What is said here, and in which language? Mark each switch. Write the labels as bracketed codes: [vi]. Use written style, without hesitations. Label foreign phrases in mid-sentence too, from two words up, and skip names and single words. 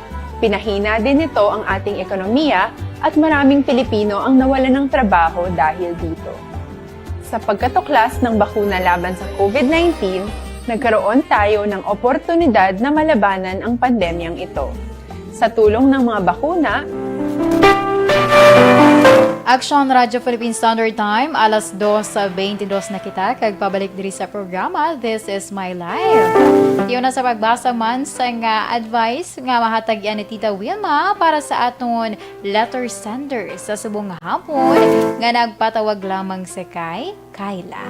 [tl] Pinahina din nito ang ating ekonomiya at maraming Pilipino ang nawalan ng trabaho dahil dito. Sa pagkatuklas ng bakuna laban sa COVID-19, nagkaroon tayo ng oportunidad na malabanan ang pandemyang ito. Sa tulong ng mga bakuna, [hil] Action Radio [en] Philippine Standard Time, [hil] alas 2:22 na kita, kag pabalik diri sa programa, This is My Life. Tiyo na sa pagbasa man sa nga advice nga mahatag yan ni Tita Wilma para sa aton [en] letter sender [hil] sa subong hapon nga nagpatawag lamang sa kay Kayla.